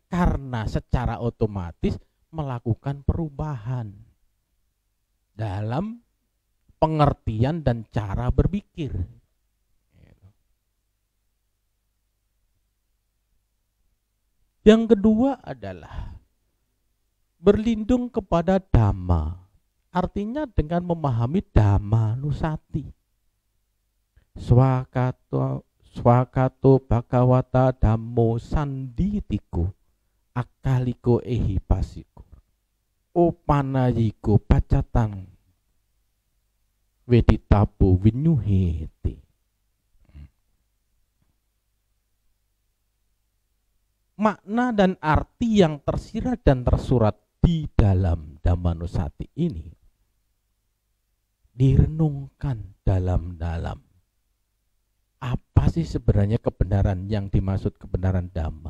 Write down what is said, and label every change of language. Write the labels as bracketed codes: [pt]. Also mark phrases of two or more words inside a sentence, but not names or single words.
[id] Karena secara otomatis melakukan perubahan dalam pengertian dan cara berpikir. Yang kedua adalah berlindung kepada Dhamma. Artinya dengan memahami Dhamma Nusati. [pi] Swakato bhagavata dhammo sanditiku akaliko ehipasiko opanayiko pacatang weditapo winyuhete. [id] Makna dan arti yang tersirat dan tersurat di dalam Dhamma Nusati ini direnungkan dalam-dalam. Apa sih sebenarnya kebenaran yang dimaksud kebenaran Dhamma?